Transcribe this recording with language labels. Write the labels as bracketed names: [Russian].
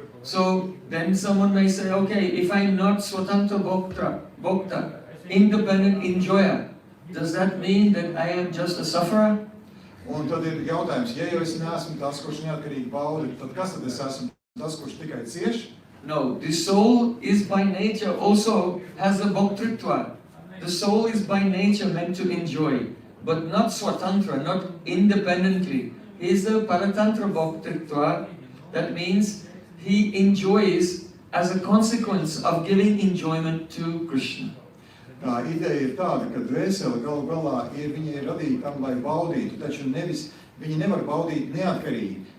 [English] So then someone may say, okay, if I'm not Swatantra Bhakta, independent enjoyer, does that mean that I am just a sufferer? [Latvian] Un tad ir jautājums, ja jau es neesmu tas, kurš neatkarīgi bauda, tad kas tad es esmu tas, kurš tikai cieš? [English] No, the soul is by nature also has a bhaktritva. The soul is by nature meant to enjoy, but not swatantra, not independently. He is a paratantra bhaktritva. That means he enjoys as a consequence of giving enjoyment to Krishna. [Latvian] Tā ideja ir tāda, ka dvēsele galu galā viņa ir radīta tam, lai baudītu, taču viņi nevar baudīt neatkarīgi.